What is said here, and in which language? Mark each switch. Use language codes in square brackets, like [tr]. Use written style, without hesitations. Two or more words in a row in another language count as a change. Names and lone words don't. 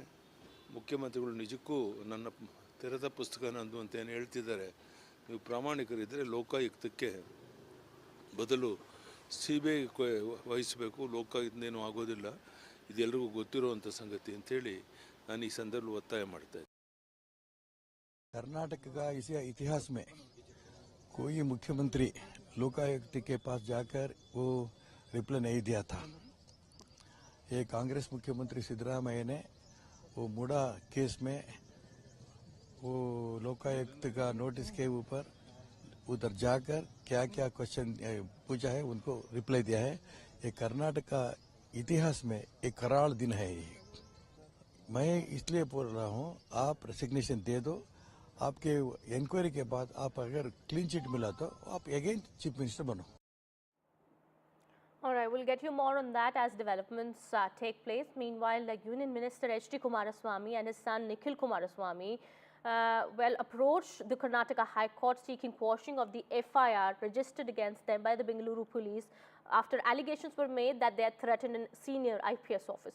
[kn] ಮುಖ್ಯಮಂತ್ರಿಗಳು ನಿಜಕ್ಕೂ ನನ್ನ ತೆರೆದ ಪುಸ್ತಕ ನಂದು ಅಂತ ಏನು ಹೇಳ್ತಿದ್ದಾರೆ. ನೀವು ಪ್ರಾಮಾಣಿಕರಿದ್ದರೆ ಲೋಕಾಯುಕ್ತಕ್ಕೆ ಬದಲು CBIಗೆ ವಹಿಸಬೇಕು. ಲೋಕಾಯುಕ್ತನೇನು ಆಗೋದಿಲ್ಲ, ಇದೆಲ್ಲರಿಗೂ ಗೊತ್ತಿರುವಂಥ ಸಂಗತಿ ಅಂತೇಳಿ ನಾನು ಈ ಸಂದರ್ಭದಲ್ಲಿ ಒತ್ತಾಯ ಮಾಡ್ತಾ ಇದ್ದೀನಿ. [hi] कर्नाटक का इस इतिहास में कोई मुख्यमंत्री लोकायुक्त के पास जाकर वो रिप्लाई नहीं दिया था. ये कांग्रेस मुख्यमंत्री सिद्धरामैया ने वो मुड़ा केस में वो लोकायुक्त का नोटिस के ऊपर उधर जाकर क्या क्या क्वेश्चन पूछा है उनको रिप्लाई दिया है. ये कर्नाटक का इतिहास में एक कराल दिन है. मैं इसलिए बोल रहा हूँ, आप रेसिग्नेशन दे दो. आपके इंक्वायरी के बाद आप अगर [en] clean chit [hi] मिला तो आप [en] again chief minister [hi] बनो. [en] All right, we'll get you more on that as developments take place. Meanwhile, the Union Minister H.D. Kumaraswamy and his son Nikhil Kumaraswamy approached the Karnataka High Court seeking quashing of the FIR registered against them by the Bengaluru police after allegations were made that they had threatened a senior IPS officer.